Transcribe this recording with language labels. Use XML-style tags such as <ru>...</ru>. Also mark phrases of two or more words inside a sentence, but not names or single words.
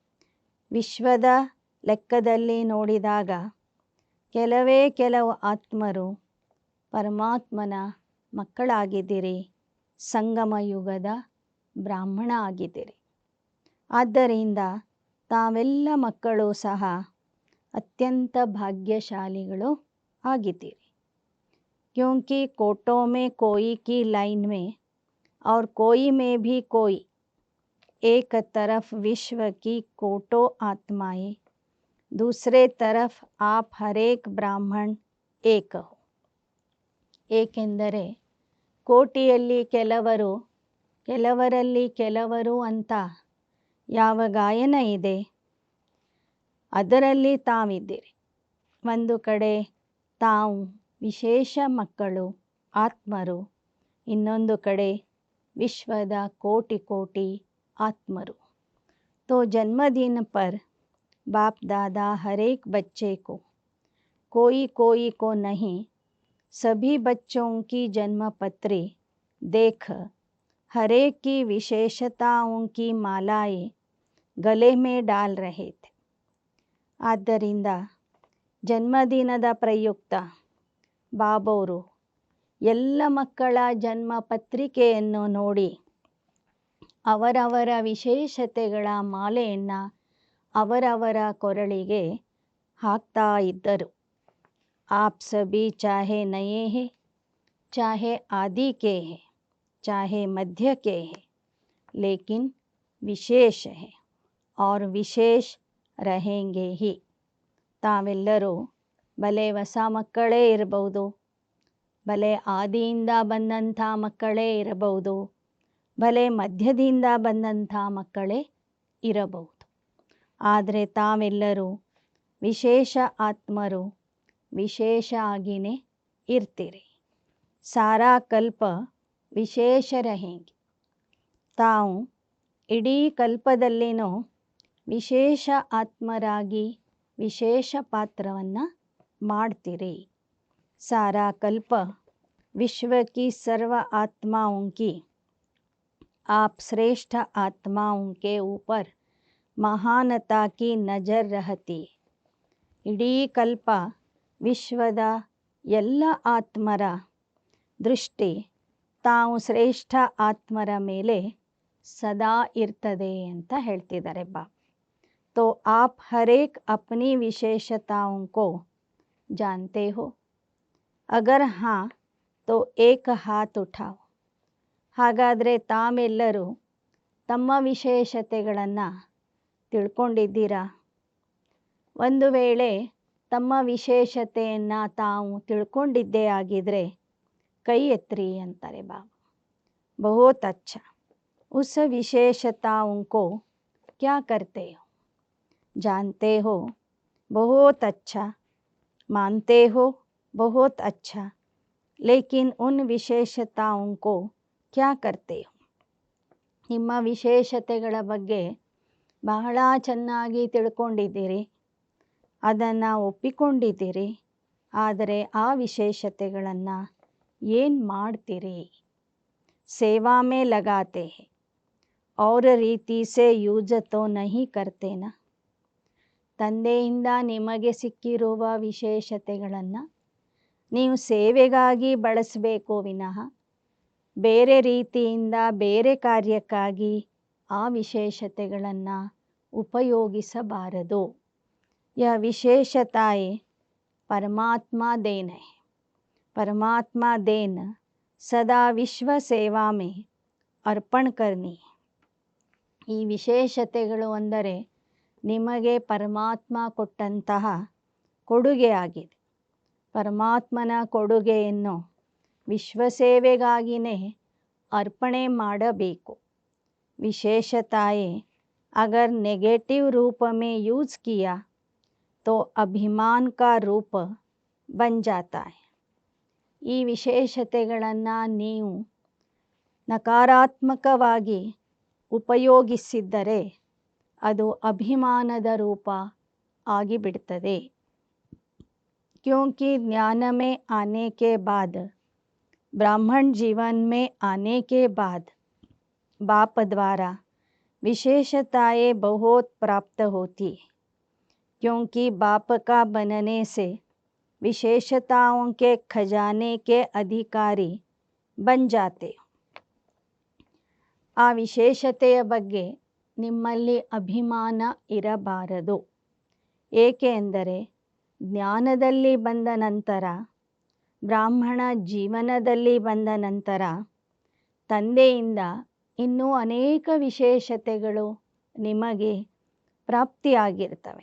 <kn>ವಿಶ್ವದ ಲೆಕ್ಕದಲ್ಲಿ ನೋಡಿದಾಗ ಕೆಲವೇ ಕೆಲವು ಆತ್ಮರು ಪರಮಾತ್ಮನ ಮಕ್ಕಳಾಗಿದ್ದೀರಿ, ಸಂಗಮ ಯುಗದ ಬ್ರಾಹ್ಮಣ ಆಗಿದ್ದೀರಿ. ಆದ್ದರಿಂದ ತಾವೆಲ್ಲ ಮಕ್ಕಳು ಸಹ ಅತ್ಯಂತ ಭಾಗ್ಯಶಾಲಿಗಳು ಆಗಿದ್ದೀರಿ.</kn> <hi>क्योंकि कोटों में कोई की लाइन में और कोई में भी कोई, एक तरफ विश्व की कोटों आत्माएं, दूसरे तरफ आप हरेक ब्राह्मण एक हो.</hi> <kn>ಏಕೆಂದರೆ ಕೋಟಿಯಲ್ಲಿ ಕೆಲವರು, ಕೆಲವರಲ್ಲಿ ಕೆಲವರು ಅಂತ ಯಾವ ಗಾಯನ ಇದೆ, ಅದರಲ್ಲಿ ತಾವಿದ್ದೀರಿ. ಒಂದು ಕಡೆ ತಾವು ವಿಶೇಷ ಮಕ್ಕಳು, ಆತ್ಮರು, ಇನ್ನೊಂದು ಕಡೆ ವಿಶ್ವದ ಕೋಟಿ ಕೋಟಿ आत्मरु.</kn> <hi>तो जन्मदिन पर बाप दादा हर एक बच्चे को, कोई कोई को नहीं, सभी बच्चों की जन्मपत्री देख हर एक की विशेषताओं की मालाएं गले में डाल रहे थे.</hi> <kn>ಆದ್ದರಿಂದ ಜನ್ಮದಿನದ ಪ್ರಯುಕ್ತ ಬಾಬೋರು ಎಲ್ಲ ಮಕ್ಕಳ ಜನ್ಮ ಪತ್ರಿಕೆಯನ್ನು ನೋಡಿ ಅವರವರ ವಿಶೇಷತೆಗಳ ಮಾಲೆಯನ್ನು ಅವರವರ ಕೊರಳಿಗೆ ಹಾಕ್ತಾ ಇದ್ದರು.</kn> <hi>आप सभी चाहे नये हैं, चाहे आदि के हैं, चाहे मध्य के हैं, लेकिन विशेष हैं और विशेष रहेंगे ही.</hi> <kn>ತಾವೆಲ್ಲರೂ ಭಲೆ ಹೊಸ ಮಕ್ಕಳೇ ಇರಬಹುದು, ಭಲೆ ಆದಿಯಿಂದ ಬಂದಂಥ ಮಕ್ಕಳೇ ಇರಬಹುದು, ಭಲೆ ಮಧ್ಯದಿಂದ ಬಂದಂಥ ಮಕ್ಕಳೇ ಇರಬಹುದು. ಆದರೆ ತಾವೆಲ್ಲರೂ ವಿಶೇಷ ಆತ್ಮರು, ವಿಶೇಷ ಆಗಿಯೇ ಇರ್ತೀರಿ.</kn> <hi>सारा कल्प विशेष रहेंगे.</hi> <kn>ತಾವು ಇಡೀ ಕಲ್ಪದಲ್ಲಿನೂ ವಿಶೇಷ ಆತ್ಮರಾಗಿ ವಿಶೇಷ ಪಾತ್ರವನ್ನು ಮಾಡ್ತೀರಿ.</kn> <hi>सारा कल्प विश्व की सर्व आत्माओं की आप श्रेष्ठ आत्माओं के ऊपर महानता की नजर रहती.</hi> <kn>ಇಡೀ ಕಲ್ಪ ವಿಶ್ವದ ಎಲ್ಲ ಆತ್ಮರ ದೃಷ್ಟಿ ತಾವು ಶ್ರೇಷ್ಠ ಆತ್ಮರ ಮೇಲೆ ಸದಾ ಇರ್ತದೆ ಅಂತ ಹೇಳ್ತಿದ್ದಾರೆ ಬಾಬಾ.</kn> <hi>तो आप हर एक अपनी विशेषताओं को जानते हो? अगर हाँ तो एक हाथ उठाओ.</hi> <kn>ಹಾಗಾದರೆ ತಾವೆಲ್ಲರೂ ತಮ್ಮ ವಿಶೇಷತೆಗಳನ್ನು ತಿಳ್ಕೊಂಡಿದ್ದೀರಾ? ಒಂದು ವೇಳೆ ತಮ್ಮ ವಿಶೇಷತೆಯನ್ನು ತಾವು ತಿಳ್ಕೊಂಡಿದ್ದೇ ಆಗಿದ್ರೆ ಕೈ ಎತ್ತಿರಿ ಅಂತಾರೆ ಬಾಬಾ.</kn> <hi>बहुत अच्छा. उस विशेषताओं को क्या करते हो? जानते हो? बहुत अच्छा. मानते हो? बहुत अच्छा. लेकिन उन विशेषताओं को क्या करते हो?</hi> <kn>ನಿಮ್ಮ ವಿಶೇಷತೆಗಳ ಬಗ್ಗೆ ಬಹಳ ಚೆನ್ನಾಗಿ ತಿಳ್ಕೊಂಡಿದ್ದೀರಿ, ಅದನ್ನು ಒಪ್ಪಿಕೊಂಡಿದ್ದೀರಿ. ಆದರೆ ಆ ವಿಶೇಷತೆಗಳನ್ನು ಏನು ಮಾಡ್ತೀರಿ?</kn> <hi>सेवा में लगाते हैं और ರೀತಿ से ಯೂಸ್ तो नहीं करते ना.</hi> <kn>ತಂದೆಯಿಂದ ನಿಮಗೆ ಸಿಕ್ಕಿರುವ ವಿಶೇಷತೆಗಳನ್ನು ನೀವು ಸೇವೆಗಾಗಿ ಬಳಸಬೇಕು ವಿನಃ ಬೇರೆ ರೀತಿಯಿಂದ ಬೇರೆ ಕಾರ್ಯಕ್ಕಾಗಿ ಆ ವಿಶೇಷತೆಗಳನ್ನು ಉಪಯೋಗಿಸಬಾರದು.</kn> <hi>यह विशेषताएं परमात्मा देन है. परमात्मा देन सदा विश्व सेवा में अर्पण करनी.</hi> <kn>ಈ ವಿಶೇಷತೆಗಳು ಅಂದರೆ ನಿಮಗೆ ಪರಮಾತ್ಮ ಕೊಟ್ಟಂತಹ ಕೊಡುಗೆ ಆಗಿದೆ. ಪರಮಾತ್ಮನ ಕೊಡುಗೆಯನ್ನು ವಿಶ್ವಸೇವೆಗಾಗಿಯೇ अर्पणे ಮಾಡಬೇಕು.</kn> <hi>विशेषताएं अगर नेगेटिव रूप में यूज़ किया तो अभिमान का रूप बन जाता है.</hi> <kn>ಈ ವಿಶೇಷತೆಗಳನ್ನು ನೀವು ನಕಾರಾತ್ಮಕವಾಗಿ ಉಪಯೋಗಿಸಿದ್ದರೆ ಅದು ಅಭಿಮಾನದ ರೂಪ ಆಗಿಬಿಡ್ತದೆ.</kn> <hi>क्योंकि ज्ञान में आने के बाद, ब्राह्मण जीवन में आने के बाद बाप द्वारा विशेषताएं बहुत प्राप्त होती है. क्योंकि बाप का बनने से विशेषताओं के खजाने के अधिकारी बन जाते हो.</hi> <kn>ಆ ವಿಶೇಷತೆಯ ಬಗ್ಗೆ ನಿಮ್ಮಲ್ಲಿ ಅಭಿಮಾನ ಇರಬಾರದು. ಏಕೆ ಎಂದರೆ ಜ್ಞಾನದಲ್ಲಿ ಬಂದ ನಂತರ, ಬ್ರಾಹ್ಮಣ ಜೀವನದಲ್ಲಿ ಬಂದ ನಂತರ ತಂದೆಯಿಂದ ಇನ್ನೂ ಅನೇಕ ವಿಶೇಷತೆಗಳು ನಿಮಗೆ ಪ್ರಾಪ್ತಿಯಾಗಿರ್ತವೆ.</kn>